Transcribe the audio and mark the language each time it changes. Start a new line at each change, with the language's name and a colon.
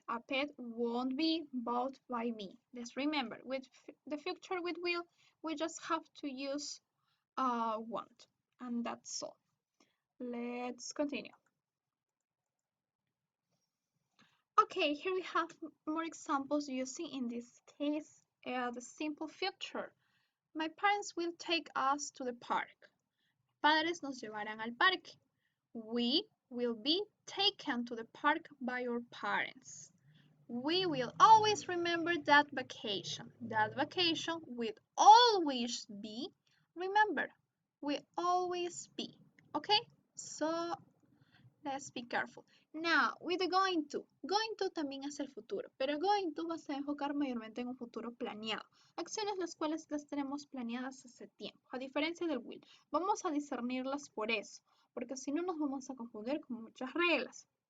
English: A pet won't be bought by me. Let's remember, with the future with will, we just have to use won't. And that's all. Let's continue. Okay, here we have more examples using, in this case, the simple future. My parents will take us to the park.
Spanish: Padres nos llevarán al parque.
English: We will be taken to the park by our parents. We will always remember that vacation. That vacation will always be, remember, will always be. Okay? So, let's be careful. Now, with the going to.
Spanish: Going to también es el futuro, pero going to va a enfocar mayormente en un futuro planeado. Acciones las cuales las tenemos planeadas hace tiempo, a diferencia del will. Vamos a discernirlas por eso, porque si no nos vamos a confundir con muchas reglas.